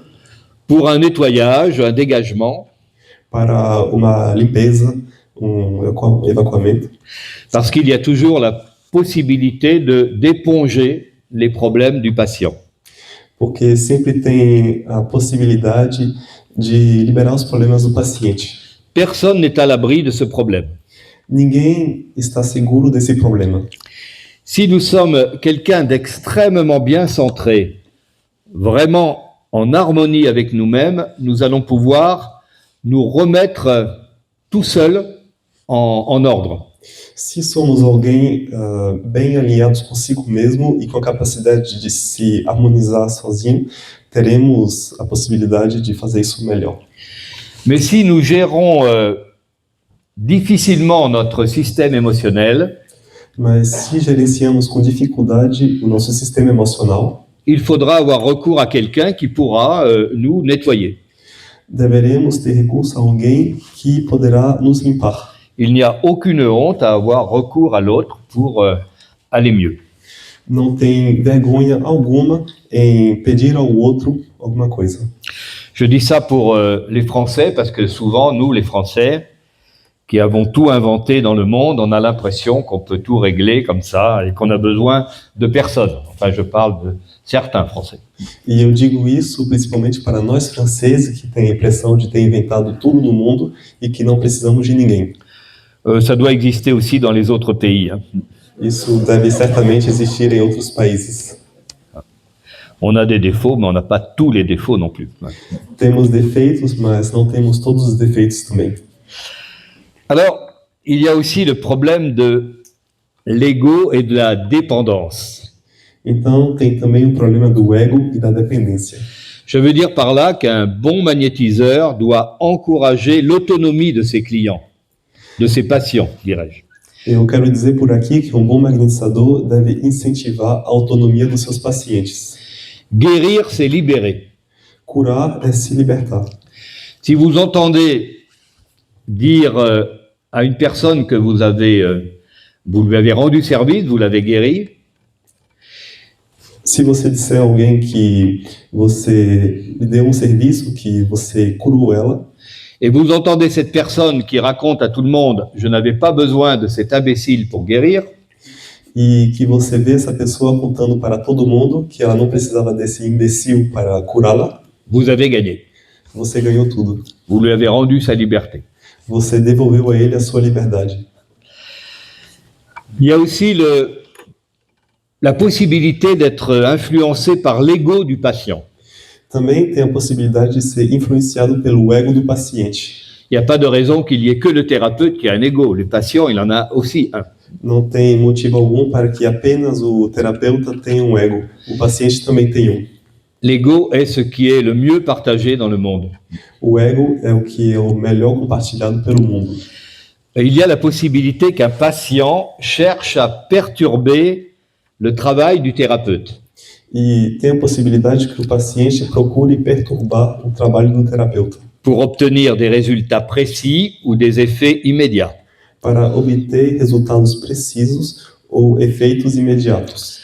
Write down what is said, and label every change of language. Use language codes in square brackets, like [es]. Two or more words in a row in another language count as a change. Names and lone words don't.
[fr] Pour un nettoyage, un dégagement, [pt] para uma limpeza, evacuamento, [fr] parce qu'il y a toujours la possibilité d'éponger les problèmes du patient. [pt] porque sempre tem a possibilidade de liberar os problemas do paciente. [fr] Personne n'est à l'abri de ce problème. [pt] Ninguém está seguro desse problema. [fr] Si nous sommes quelqu'un d'extrêmement bien centré, vraiment en harmonie avec nous-mêmes, nous allons pouvoir nous remettre tout seul en ordre. [pt] Se somos alguém bem alinhados consigo mesmo e com a capacidade de se harmonizar sozinho, teremos a possibilidade de fazer isso melhor. [fr] Mais si nous gérons difficilement notre système émotionnel, [pt] Mas se gerenciamos com dificuldade o nosso sistema emocional, [fr] il faudra avoir recours à quelqu'un qui pourra nous nettoyer. [pt] deveremos ter recurso a alguém que poderá nos limpar. [fr] Il n'y a aucune honte à avoir recours à l'autre pour aller mieux. [pt] Não tem vergonha alguma em pedir ao outro alguma coisa. [fr] Je dis ça pour les Français parce que souvent, nous, les Français, qui avons tout inventé dans le monde, on a l'impression qu'on peut tout régler comme ça et qu'on a besoin de personne. Enfin, je parle de certains Français. [pt] E eu digo isso principalmente para nós franceses que têm a impressão de ter inventado tudo no mundo e que não precisamos de ninguém. [fr] Ça doit exister aussi dans les autres pays, hein. [pt] Isso deve certamente existir em outros países. [fr] On a des défauts, mais on n'a pas tous les défauts non plus. [pt] Temos defeitos, mas não temos todos os defeitos também. [fr] Alors, il y a aussi le problème de l'ego et de la dépendance. [pt] Então, tem também o problema do ego e da dependência. [fr] Je veux dire par là qu'un bon magnétiseur doit encourager l'autonomie de ses clients, de ses patients, dirais-je. [pt] Eu quero dizer por aqui que um bom magnetizador deve incentivar a autonomia dos seus pacientes. [fr] Guérir, c'est libérer. [pt] Curar é se libertar. [fr] Si vous entendez dire à une personne que vous lui avez rendu service, vous l'avez guéri, [pt] Se você disser a alguém que você lhe deu um serviço, que você curou ela, [fr] et vous entendez cette personne qui raconte à tout le monde « je n'avais pas besoin de cet imbécile pour guérir », [pt] e que você vê essa pessoa contando para todo mundo que ela não precisava desse imbecil para curá-la, [fr] vous avez gagné. [pt] você ganhou tudo. [fr] Vous lui avez rendu sa liberté. [pt] Você devolveu a ele a sua liberdade. [fr] Il y a aussi la possibilité d'être influencé par l'ego du patient. [pt] Também tem a possibilidade de ser influenciado pelo ego do paciente. [fr] Il n'y a pas de raison qu'il y ait que le thérapeute qui a un ego. Le patient, il en a aussi un. [pt] Não tem motivo algum para que apenas o terapeuta tenha um ego. O paciente também tem um. [fr] L'ego est ce qui est le mieux partagé dans le monde. [pt] O ego é o que é o melhor compartilhado pelo mundo. [fr] il y a la possibilité qu'un patient cherche à perturber le travail du thérapeute. [pt] E tem a possibilidade que o paciente procure perturbar o trabalho do terapeuta [fr] Pour obtenir des résultats précis ou des effets immédiats. [pt] para obter resultados precisos ou efeitos imediatos.